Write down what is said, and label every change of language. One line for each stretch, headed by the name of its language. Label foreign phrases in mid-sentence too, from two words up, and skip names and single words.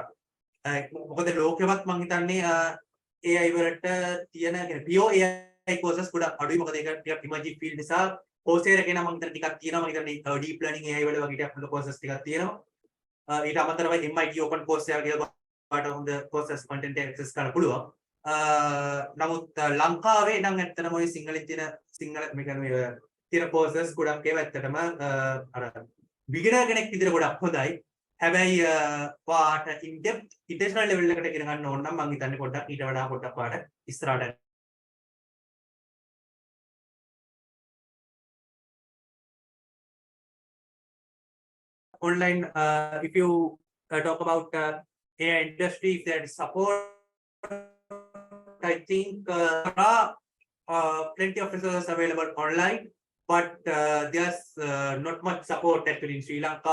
Sinhala: මොකද ලෝකෙවත් මම හිතන්නේ AI වලට තියෙන
English: pure AI courses
Sinhala: ගොඩක් අඩුයි. මොකද ඒක ටිකක්
English: emerging field
Sinhala: නිසා Coursera එකේ නම් මම හිතන්නේ ටිකක් තියෙනවා. මම හිතන්නේ
English: deep learning AI
Sinhala: වල වගේ ටිකක් courses ටිකක් තියෙනවා. ඊට අමතරව MIT open course එකක් කියලා
English: part of the courses content access
Sinhala: කරන්න පුළුවන්. නමුත් ලංකාවේ නම් ඇත්තටම ඔය සිංහලෙන් තියෙන මේ කියන්නේ තියෙන courses ගොඩක් ඒවා ඇත්තටම අර beginner කෙනෙක් විදිහට ගොඩක් හොඳයි. හැබැයි වාට
English: in depth international level
Sinhala: එකට ඉගෙන ගන්න ඕන නම් මම හිතන්නේ පොඩ්ඩක් ඊට වඩා පොඩ්ඩක් වාට ඉස්සරහට
English: online if you talk about AI industry, if there is support, I think there are plenty of resources available online, but there's not much support actually in Sri Lanka.